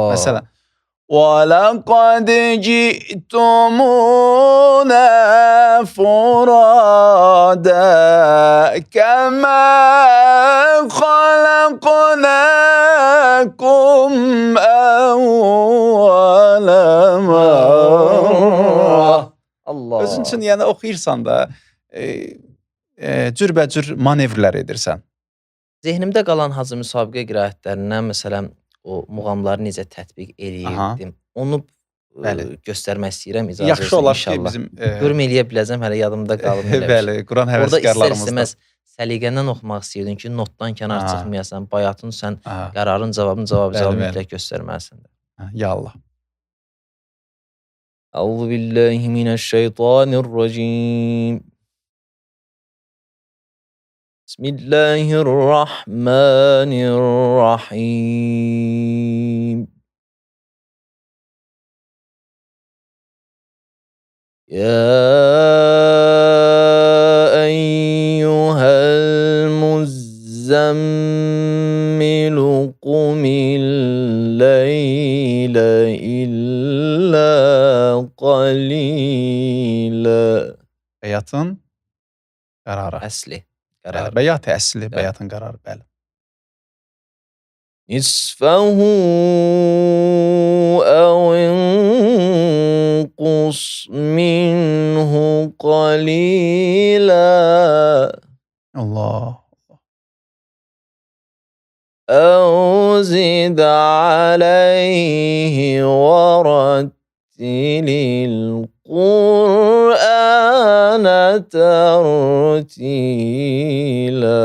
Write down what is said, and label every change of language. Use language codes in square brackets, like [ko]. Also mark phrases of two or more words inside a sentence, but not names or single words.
[ar] Məsələn, وَلَقَدْ جِئْتُمُونَا فُرَادَى كَمَا خَلَقْنَاكُمْ أَوَّلَ مَرَّةٍ. [az] özün üçün yəni oxuyursan da cürbəcür manevrlər edirsən. Zehnimdə qalan hazır müsabiqə qiraətlərindən məsələn o muğamları necə tətbiq eləyirdim. Onu göstərmək istəyirəm. İcazə Yaxşı olar ki, bizim görüm eləyə biləcəm, hələ yadımda qalıb. Bəli, Quran həvəskarlarımızda. Orada istər-istəməz səliqəndən oxumaq istəyirdim ki, notdan kənar çıxmayasan, bayatın sən qərarın cavabını mütləq göstərməlisən. [ar] يا الله. أعوذ بالله من الشيطان الرجيم. Bismillahirrahmanirrahim. يا أيها المزمل قم الليل إلا قليلا. [az] Bəyatın qərarı. Əsli qərarı. Bəyat əsli, bəyatın qərarı, bəli. [ar] نصفه أو انقص منه قليلا. Allah. أو زد عليه ورتل القرآن ترتيلا.